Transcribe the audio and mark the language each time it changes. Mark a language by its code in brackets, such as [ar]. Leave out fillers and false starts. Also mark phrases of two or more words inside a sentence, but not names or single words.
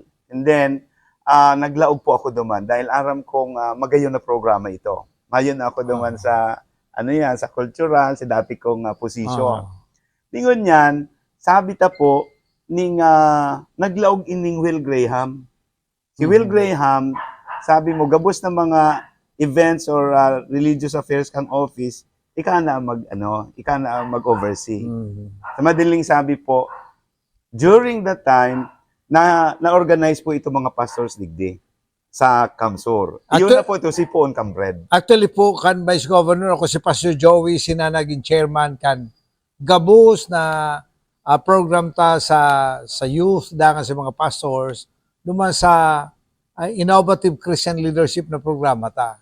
[en] And then, [bik] naglaog po ako duman dahil aram kong magayon na programa ito. Mayon na ako duman sa sa cultural, sa dati kong position. Tingon yan, sabi ta po, naglaog ining Will Graham. Si Will Graham, sabi mo, gabos na mga [en] events or religious affairs [bik] kang office, ika na mag-oversee. [tl] Sa madaling sabi po, [en] during that time, [bik] na-organize po ito mga pastors digdi sa Kamsur. Iyon na po ito, si Poon Cambred. Actually po, kan Vice Governor, ako si Pastor Joey, sinanaging chairman kan gabos na program ta sa youth, dangan sa mga pastors, duman sa [en] innovative Christian leadership [bik] na programa ta.